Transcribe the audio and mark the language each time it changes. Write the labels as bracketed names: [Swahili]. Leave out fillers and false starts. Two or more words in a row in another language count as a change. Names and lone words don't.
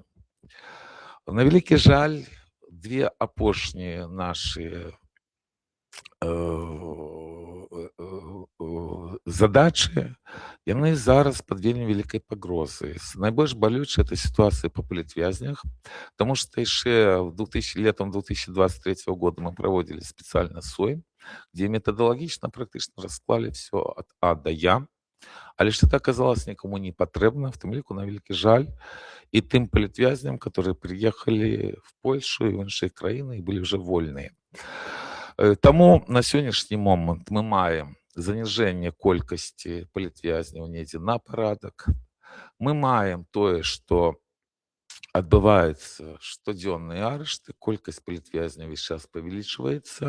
[Belarusian] На вялікі жаль, две апошнія нашы задачы, яны зараз пад вельмі вялікай пагрозай. Найбольш балючая это сітуацыя па палітвязнях, таму што яшчэ летом 2023 года мы праводзілі спецыяльны сойм, [Russian] где методологично [Belarusian] практычна расклалі [Russian] все от А до Я, [Belarusian] але [Russian] что-то оказалось никому не [Belarusian] патрэбна, в тым ліку на вялікі жаль і тым палітвязням, [Russian] которые приехали в Польшу и в [Belarusian] іншыя краіны [Russian] и были уже вольныя. [Belarusian] Таму на сённяшні момант мы маем заніжэнне колькасці палітвязняў недзе на парадак. Мы маем тое, што адбываецца штодзённыя арышты, колькасць палітвязняў весь час павялічваецца.